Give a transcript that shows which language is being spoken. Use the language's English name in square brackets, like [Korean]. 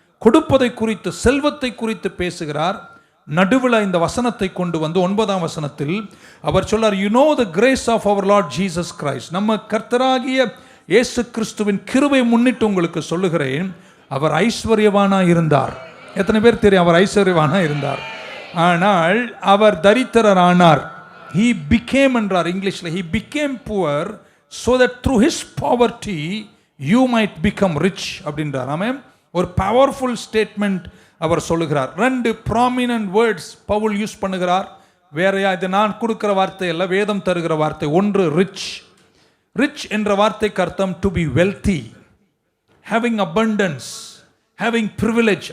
[Tamil] கொடுப்பதை குறித்து, செல்வத்தை குறித்து பேசுகிறார். நடுவில் இந்த வசனத்தை கொண்டு வந்து 9ஆம் வசனத்தில் அவர் சொல்லார், [English] You know the grace of our Lord Jesus Christ. [Tamil] நம்ம கர்த்தராகிய இயேசு கிறிஸ்துவின் கிருபை முன்னிட்டு உங்களுக்கு சொல்லுகிறேன், அவர் ஐஸ்வர்யவானா இருந்தார். எத்தனை பேர் தெரியும் அவர் ஐஸ்வர்யவானா இருந்தார்? ஆனால் அவர் தரித்திரர் ஆனார். [English] he became [Tamil] என்றார் இங்கிலீஷ்ல, [English] he became poor so that through his poverty you might become rich [Tamil] அப்படின்றார். ஆமென். ஒரு பவர்ஃபுல் ஸ்டேட்மெண்ட் அவர் சொல்லுகிறார். 2 [English] prominent words [Tamil] பவுல் யூஸ் பண்ணுகிறார். வேறையா, இது நான் கொடுக்கிற வார்த்தை அல்ல, வேதம் தருகிற வார்த்தை. ஒன்று ரிச். [English] rich [Tamil] என்ற வார்த்தைக்கு அர்த்தம் [English] To be wealthy, having abundance, having privilege.